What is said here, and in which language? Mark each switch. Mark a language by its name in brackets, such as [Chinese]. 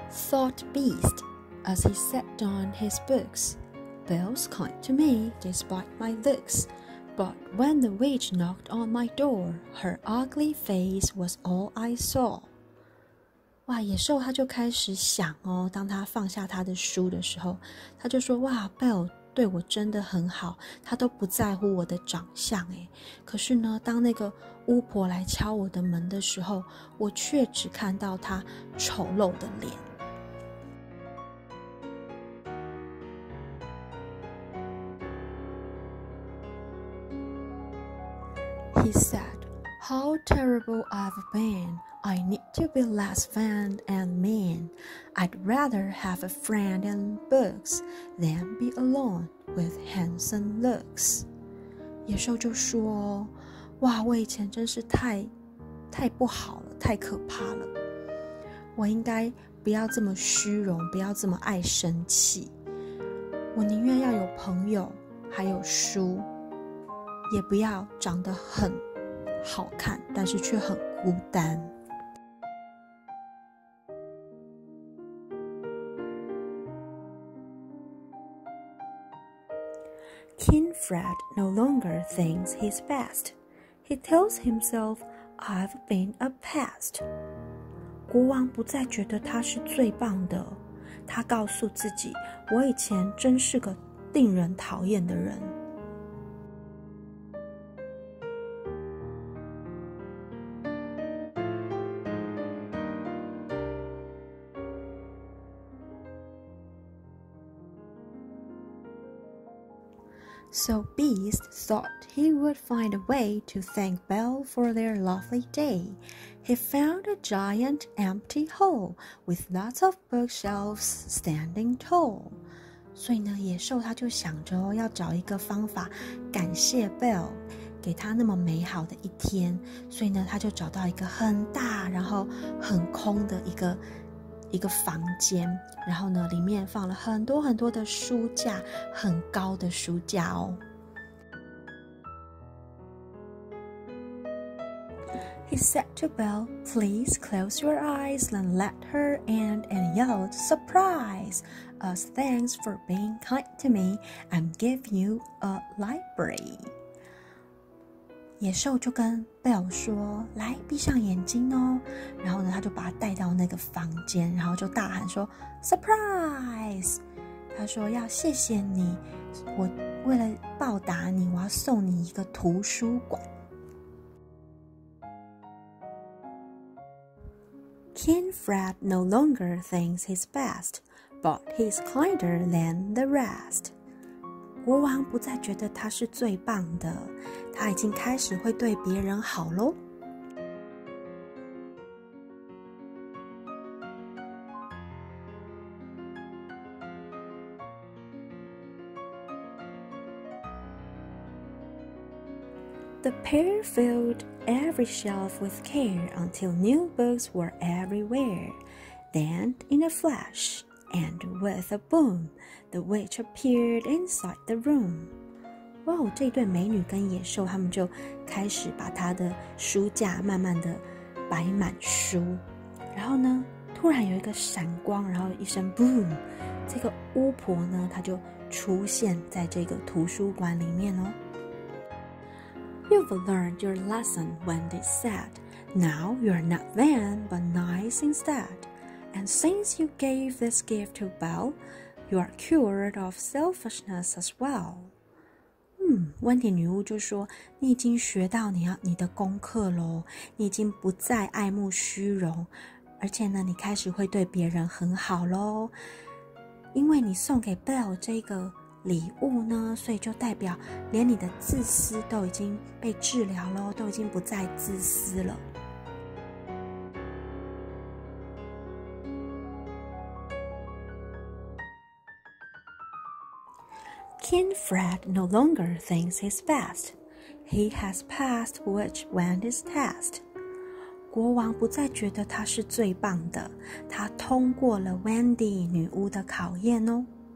[English] Thought Beast, as he set down his books, "Belle's kind to me, despite my looks, but when the witch knocked on my door, her ugly face was all I saw." [Chinese] 野兽他就开始想哦，当他放下他的书的时候，他就说Belle 对我真的很好，他都不在乎我的长相耶。可是呢，当那个巫婆来敲我的门的时候，我却只看到她丑陋的脸。 [English] He said, "How terrible I've been. I need to be less vain and mean. I'd rather have a friend and books than be alone with handsome looks." [Chinese] 野兽就说，我以前真是太不好了，太可怕了。我应该不要这么虚荣，不要这么爱生气。我宁愿要有朋友，还有书，也不要长得很好看，但是却很孤单。 [English] King Fred no longer thinks he's best. He tells himself, "I've been a pest." [Chinese] 国王不再觉得他是最棒的，他告诉自己，我以前真是个令人讨厌的人。 [English] So Beast thought he would find a way to thank Belle for their lovely day. He found a giant empty hole with lots of bookshelves standing tall. [Chinese] 所以呢，野兽他就想着要找一个方法感谢 Belle 给他那么美好的一天，所以呢，他就找到一个很大然后很空的一个房间，然后呢，里面放了很多很多的书架，很高的书架哦。 [English] He said to Belle, "Please close your eyes and let her in," and yelled, "Surprise! As thanks for being kind to me, I'm giving you a library." [Chinese] 野兽就跟 Belle 说，来闭上眼睛哦，然后呢他就把他带到那个房间，然后就大喊说 Surprise。他说要谢谢你，我为了报答你，我要送你一个图书馆。 [English] King Fred no longer thinks he's best, but he's kinder than the rest. [Chinese] 国王不再觉得他是最棒的，他已经开始会对别人好咯。 [English] The pair filled every shelf with care until new books were everywhere. Then, in a flash, and with a boom, the witch appeared inside the room. [Chinese] 哇，这对美女跟野兽，他们就开始把她的书架慢慢的摆满书。然后呢，突然有一个闪光，然后一声 boom， 这个巫婆呢，她就出现在这个图书馆里面哦。 [English] You've learned your lesson, Wendy said. Now you're not vain, but nice instead. And since you gave this gift to Belle, you are cured of selfishness as well. [Chinese] 温迪女巫就说，你已经学到你的功课咯，你已经不再爱慕虚荣，而且呢，你开始会对别人很好咯。因为你送给 Belle 这个礼物呢，所以就代表连你的自私都已经被治疗咯，都已经不再自私了。 [English] King Fred no longer thinks he's best. He has passed witch Wendy's test. [Chinese] 国王不再觉得他是最棒的，他通过了 Wendy 女巫的考验哦。